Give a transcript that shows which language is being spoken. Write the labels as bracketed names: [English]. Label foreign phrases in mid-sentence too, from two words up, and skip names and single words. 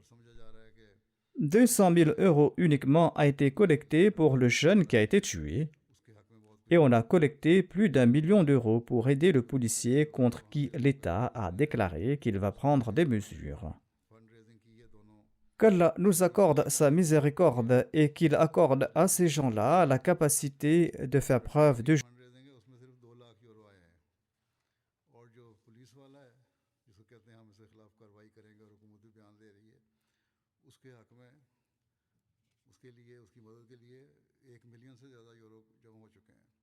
[French] 200 000 € uniquement a été collecté pour le jeune qui a été tué, et on a collecté plus d'1 million d'euros pour aider le policier contre qui l'État a déclaré qu'il va prendre des mesures. qu'Allah nous accorde sa miséricorde et qu'il accorde à ces gens-là la capacité de faire preuve de [English] fund raising [Hindi] है उसमें सिर्फ 2 लाख यूरो आए हैं और जो पुलिस वाला है जिसको कहते हैं हम इसके खिलाफ कार्रवाई करेंगे और हुकूमत भी बयान दे रही है उसके हक में उसके लिए उसकी मदद के लिए 1 मिलियन से ज़्यादा यूरो जमा हो चुके हैं।